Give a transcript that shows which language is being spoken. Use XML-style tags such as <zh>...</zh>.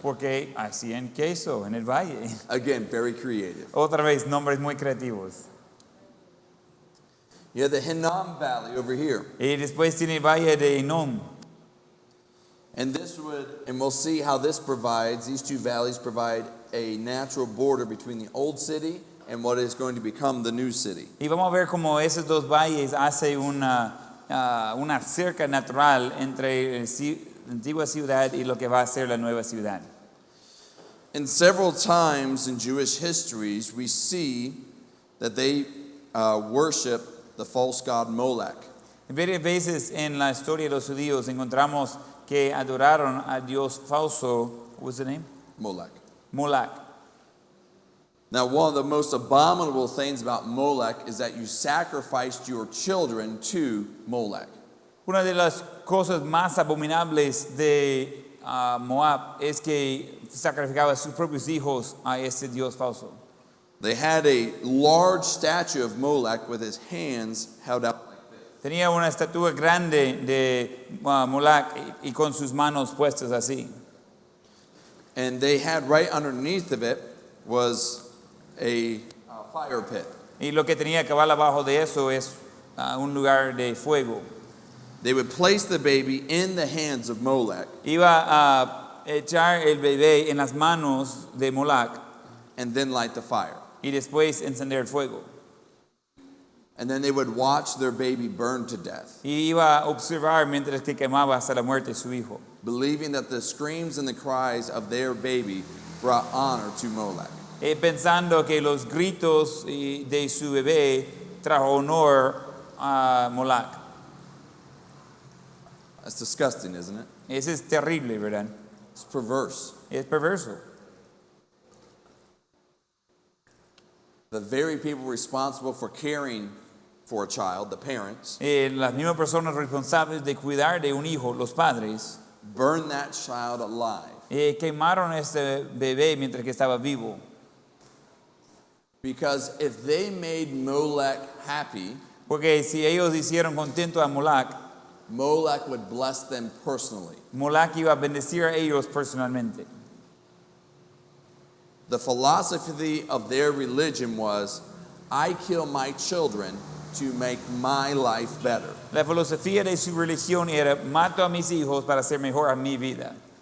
<es>porque hacían queso en el valle.</es> <en>Again, very creative.</en> <es>Otra vez, nombres muy creativos.</es> <en>You have the Hinnom Valley over here.</en> <es>Y después tiene el valle de Hinnom.</es> <en>And we'll see how these two valleys provide a natural border between the old city and what is going to become the new city.</en> <es>Y vamos a ver cómo esos dos valles hacen una cerca natural entre la antigua ciudad y lo que va a ser la nueva ciudad.</es> <en>And several times in Jewish histories, we see that they worship the false god Molech.</en> <es>Varias veces en la historia de los judíos encontramos que adoraron a Dios falso.</es> <en>What's the name? Molech.</en> <es>Moloch.</es> <en>Now, one of the most abominable things about Molech is that you sacrificed your children to Molech.</en> <es>Una de las cosas más abominables de Moab es que sacrificaba a sus propios hijos a ese Dios falso.</es> <en>They had a large statue of Molech with his hands held out like this.</en> <es>Tenía una estatua grande de Moloch y con sus manos puestas así.</es> <en>And they had right underneath of it was a fire pit.</en> <es>Y lo que tenía cabal abajo de eso es un lugar de fuego.</es> <en>They would place the baby in the hands of Molech</en> <es>Iba a echar el bebé en las manos de Moloch</es> <en>and then light the fire.</en> <es>y después encender el fuego.</es> <en>And then they would watch their baby burn to death,</en> <es>Y iba a observar mientras que quemaba hasta la muerte su hijo,</es> <en>believing that the screams and the cries of their baby brought honor to Molech.</en> <es>Pensando que los gritos de su bebé trajo honor a Moloch.</es> <en>That's disgusting, isn't it?</en> <es>Eso es terrible, ¿verdad?</es> <en>It's perverse.</en> <es>Es perverso.</es> <en>The very people responsible for caring for a child, the parents,</en> <es>Las mismas personas responsables de cuidar de un hijo, los padres,</es> <en>burn that child alive.</en> <es>Quemaron a este bebé mientras que estaba vivo.</es> <en>Because if they made Molech happy,</en> <es>Porque si ellos hicieron contento a Moloch,</es> <en>Molech would bless them personally.</en> <es>Moloch iba a bendecir a ellos personalmente.</es> <en>The philosophy of their religion was, I kill my children to make my life better.</en> <es>La filosofía de su religión era: mato a mis hijos para hacer mejor a mi vida.</es>